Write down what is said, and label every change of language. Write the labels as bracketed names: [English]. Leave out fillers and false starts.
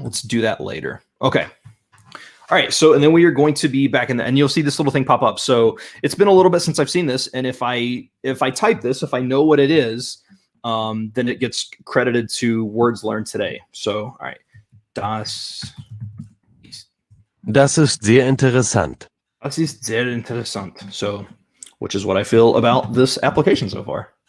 [English] Let's do that later. Okay. All right. So, and then we are going to be back in the, and you'll see this little thing pop up. So it's been a little bit since I've seen this. And if I type this, if I know what it is, then it gets credited to words learned today. So, all right. Das [German] Das ist sehr interessant. ist sehr interessant. [English] So, which is what I feel about this application so far.